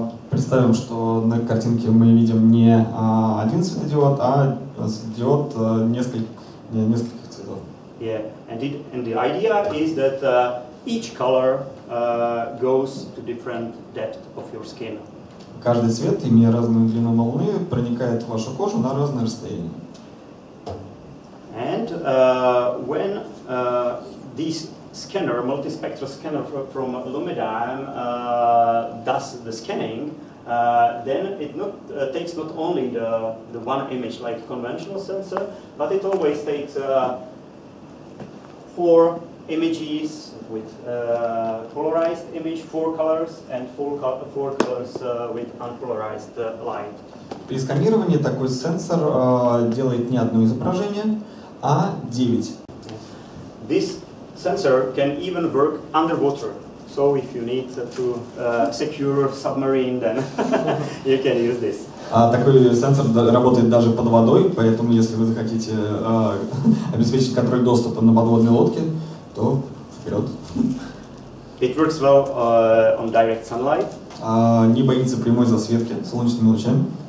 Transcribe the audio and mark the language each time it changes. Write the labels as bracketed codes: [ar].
[ru] Представим, что на картинке мы видим не один светодиод, а светодиод нескольких цветов. [en] Yeah, and the idea is that each color goes to different depth of your skin. [ru] Каждый цвет, имея разную длину волны, проникает в вашу кожу на разное расстояние. [en] And when this scanner, multispectral scanner from Lumidyne, does the scanning, then it takes not only the one image like conventional sensor, but it always takes 4 images with polarized image, 4 colors, and 4 colors with unpolarized light. [ru] При сканировании такой сенсор делает не одно изображение, а 9. [en] This sensor can even work underwater. So if you need to secure submarine, then you can use this. [ru] Такой сенсор работает даже под водой, поэтому если вы захотите обеспечить контроль доступа на подводной лодке, то вперед. [en] It works well on direct sunlight. [ru] Не боится прямой засветки солнечными лучами.